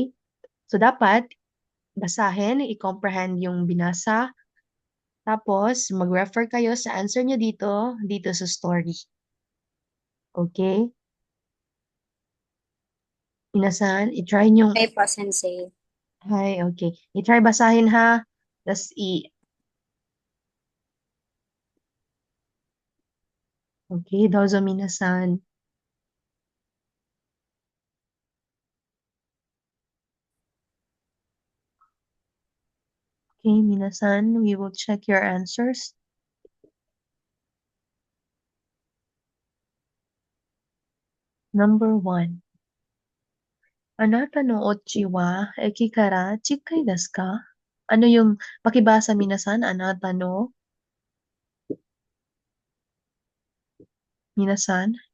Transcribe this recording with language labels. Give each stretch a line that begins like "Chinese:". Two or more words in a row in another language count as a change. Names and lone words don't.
Filipino: So, dapat basahin, i-comprehend yung binasa, tapos mag-refer kayo sa answer nyo dito sa story. Okay? Minasan, i-try nyo. Okay po, Sensei.
English: Hi, okay.
Filipino: I-try basahin ha. Tapos okay,
Japanese: どうぞ皆さん.
Filipino: Okay, minasan,
English: we will check your answers. Number 1.
Japanese: あなたのうちは駅から近いですか?
Filipino: Ano yung pakibasa minasan?
Japanese: あなたの?
Filipino: Minasan?